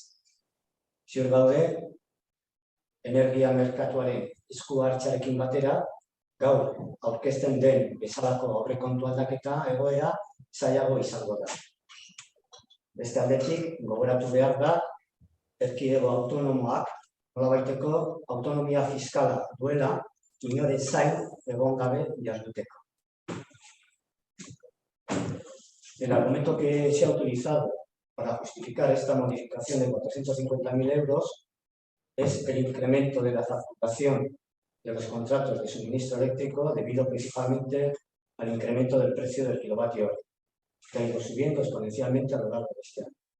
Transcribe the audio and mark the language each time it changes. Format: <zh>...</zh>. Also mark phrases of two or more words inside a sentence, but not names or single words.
<eu>Ziur gaude, energia merkatuaren esku hartzarekin batera, gaur aurkezten den bezalako aurrekontu aldaketa egoera zailago izango da. Beste aldetik, gogoratu behar da, erkidego autonomoak nolabaiteko autonomia fiskala duela, inoren zain egon gabe jarduteko.</eu> <es>El argumento que se ha utilizado para justificar esta modificación de 450.000 euros es el incremento de la facturación de los contratos de suministro eléctrico debido principalmente al incremento del precio del kilovatio hora, que ha ido subiendo exponencialmente a lo largo de este año.</es>